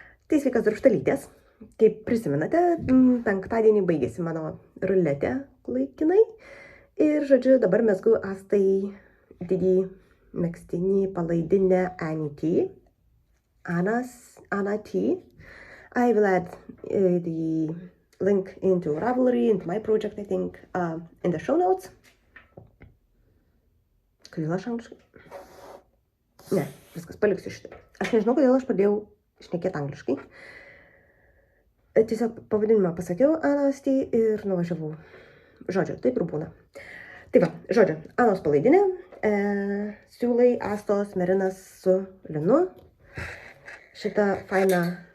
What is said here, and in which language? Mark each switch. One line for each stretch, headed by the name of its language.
Lithuanian: Tai sveikas darbštalytės. Kaip prisimenate, penktadienį baigėsi mano ruletė laikinai. Ir, žodžiu, dabar mezgu Astai didį megztinį palaidinę Annie T. Anna T.
English: I will add the link into Ravelry, into my project, I think, in the show notes.
Lithuanian: Kodėl aš angliškai? Ne, viskas, paliksiu šitą. Aš nežinau, kodėl aš pradėjau šnekėti angliškai. Tiesiog pavadinimą pasakiau Anos T ir nuvažiavau. Žodžiu, taip ir būna. Tai va, žodžiu, Anos palaidinė, siūlai, Astos, merinas su linu. Šitą fainą